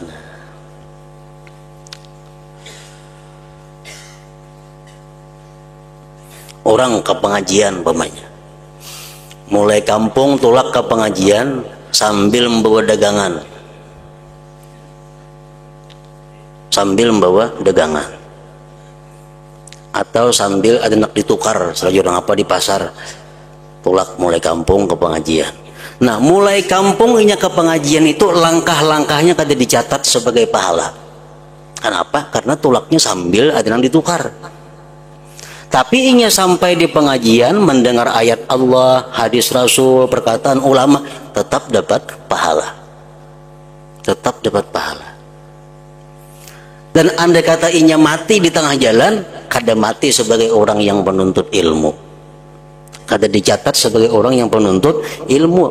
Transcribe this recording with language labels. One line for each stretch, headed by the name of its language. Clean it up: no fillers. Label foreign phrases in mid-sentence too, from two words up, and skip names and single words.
Banjar: Orang ke pengajian pemanya, mulai kampung tulak ke pengajian sambil membawa dagangan, atau sambil ada nak ditukar selagi orang apa di pasar, tulak mulai kampung ke pengajian. Nah, mulai kampung inya ke pengajian itu langkah-langkahnya kada dicatat sebagai pahala. Kenapa? Karena tulaknya sambil ada yang ditukar. Tapi inya sampai di pengajian mendengar ayat Allah, hadis Rasul, perkataan ulama, tetap dapat pahala. Tetap dapat pahala. Dan andai kata inya mati di tengah jalan, kada mati sebagai orang yang penuntut ilmu. Kada dicatat sebagai orang yang penuntut ilmu.